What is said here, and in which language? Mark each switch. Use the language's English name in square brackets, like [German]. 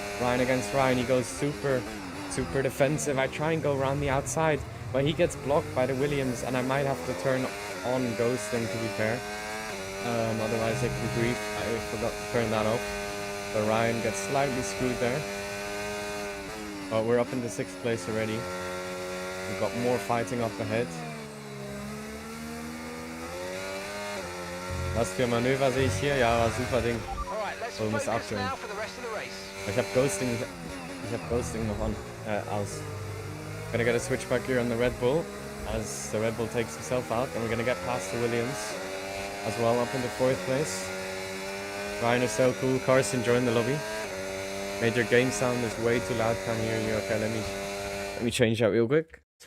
[English] Ryan against Ryan, he goes super defensive. I try and go around the outside, but he gets blocked by the Williams and I might have to turn on ghosting to be fair. Otherwise I could grief. I forgot to turn that off. So Ryan gets slightly screwed there. But we're up into 6th place already. We've got more fighting up ahead. [German] Was für Manöver sehe ich hier? Ja, war super Ding. So, muss abstellen. Ich hab Ghosting noch on, aus. [English] Gonna get a switchback here on the Red Bull as the Red Bull takes himself out, and we're gonna get past the Williams as well up into 4th place. Ryan is so cool. Carson joined the lobby. Made your game sound is way too loud. Can't hear you. Okay, let me change that real quick.